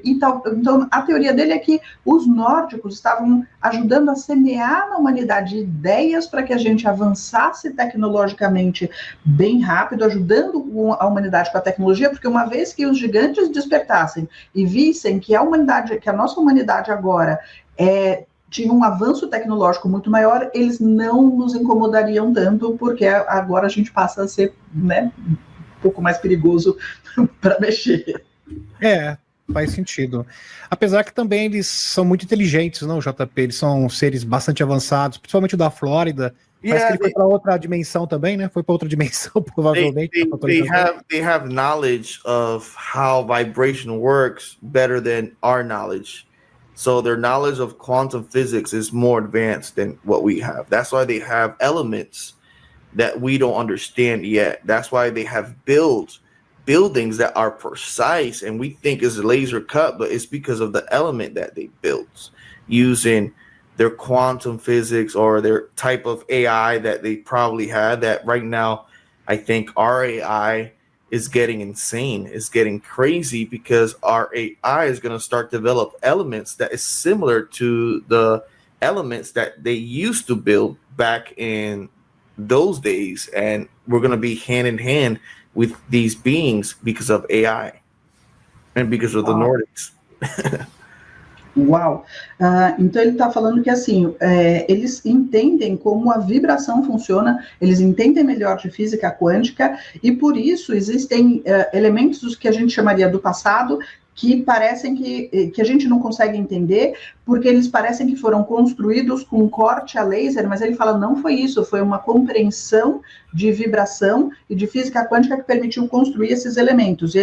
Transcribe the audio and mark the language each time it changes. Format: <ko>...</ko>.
<pt>Então, a teoria dele é que os nórdicos estavam ajudando a semear na humanidade ideias para que a gente avançasse tecnologicamente bem rápido, ajudando a humanidade com a tecnologia, porque uma vez que os gigantes despertassem e vissem que a nossa humanidade agora tinha um avanço tecnológico muito maior, eles não nos incomodariam tanto, porque agora a gente passa a ser, né, um pouco mais perigoso para mexer. Faz sentido. Apesar que também eles são muito inteligentes, não, JP? Eles são seres bastante avançados, principalmente o da Flórida. Parece que ele foi para outra dimensão também, né? Foi para outra dimensão, provavelmente.</pt> <en>They have knowledge of how vibration works better than our knowledge. So their knowledge of quantum physics is more advanced than what we have. That's why they have elements that we don't understand yet. That's why they have buildings that are precise and we think is laser cut, but it's because of the element that they built using their quantum physics or their type of AI that they probably had. That right now, I think our AI is getting insane, is getting crazy, because our AI is going to start develop elements that is similar to the elements that they used to build back in those days, and we're going to be hand in hand with these beings because of AI and because of the Nordics. Uau!</en> <pt>Então ele está falando que assim, eles entendem como a vibração funciona, eles entendem melhor de física quântica, e por isso existem elementos que a gente chamaria do passado, que parecem que a gente não consegue entender, porque eles parecem que foram construídos com corte a laser, mas ele fala, não foi isso, foi uma compreensão de vibração e de física quântica que permitiu construir esses elementos.</pt>